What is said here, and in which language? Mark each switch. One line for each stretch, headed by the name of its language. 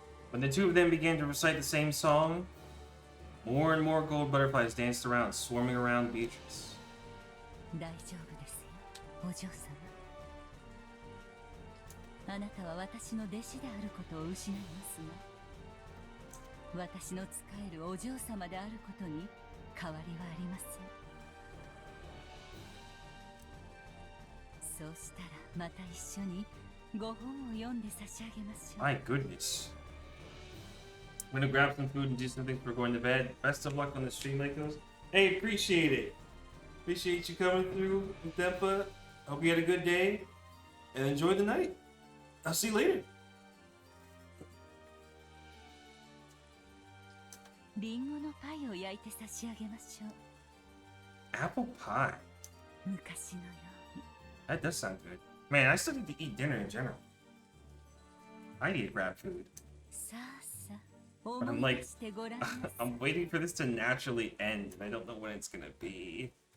English: When the two of them began to recite the same song, more and more gold butterflies danced around, swarming around Beatrice.
Japanese: 大丈夫ですよ、お嬢様。あなたは私の弟子であることを失いますが、私の仕えるお嬢様であることに変わりはありません。そうしたらまた一緒にご本を読んで差し上げましょう。
English: My goodness. I'm gonna grab some food and do something before going to bed. Best of luck on the stream, Lakos. Hey, appreciate it. Appreciate you coming through, Dempa. Hope you had a good day and enjoy the night. I'll see you later.
Japanese: リンゴのパイを焼いて差し上げましょう。
English: Apple pie.
Japanese: 昔のように。
English: That does sound good. Man, I still need to eat dinner in general. I need to grab food.
Japanese: さあさあ、
English: But I'm
Japanese: 思い
English: like,
Japanese: 出してごらんなさい。
English: I'm waiting for this to naturally end, and I don't know when it's gonna be.